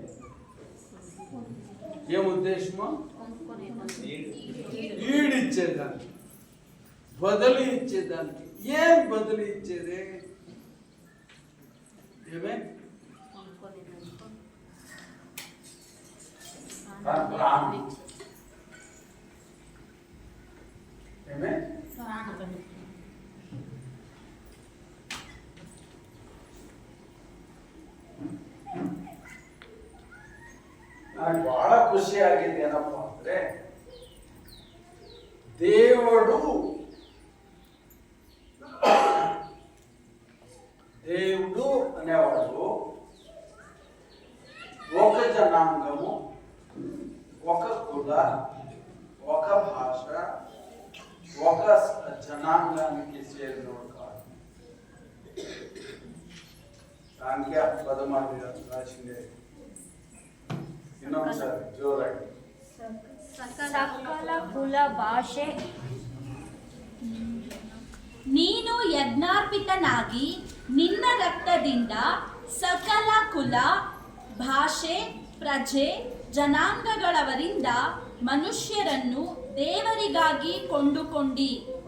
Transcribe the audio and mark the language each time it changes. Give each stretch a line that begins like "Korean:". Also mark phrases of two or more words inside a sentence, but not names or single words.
Telugu: ఏం ఉద్దేశమో? ఈడిచ్చేదానికి, బదులు ఇచ్చేదానికి. ఏం బదులు ఇచ్చేది? ఏమే? ఏమే?
Kannada: ನನಗೆ ಬಹಳ ಖುಷಿ ಆಗಿದೆ. ಏನಪ್ಪ ಅಂದ್ರೆ,
Telugu: దేవుడు అనేవాడు ఒక జనాంగము, ఒక కుల, ఒక భాష, ఒక జనాంగానికి చేరినవాడు కాదు. దానికి ఆ పదమాది రాసిందే.
Kannada: ಇನ್ನೊಂದ್ಸರಿ ಜೋರಾಗಿ. ಸಕಲ ಕುಲ ಭಾಷೆ. ನೀನು ಯಜ್ಞಾರ್ಪಿತನಾಗಿ ನಿನ್ನ ರಕ್ತದಿಂದ ಸಕಲ ಕುಲ, ಭಾಷೆ, ಪ್ರಜೆ, ಜನಾಂಗಗಳವರಿಂದ ಮನುಷ್ಯರನ್ನು ದೇವರಿಗಾಗಿ ಕೊಂಡುಕೊಂಡಿ.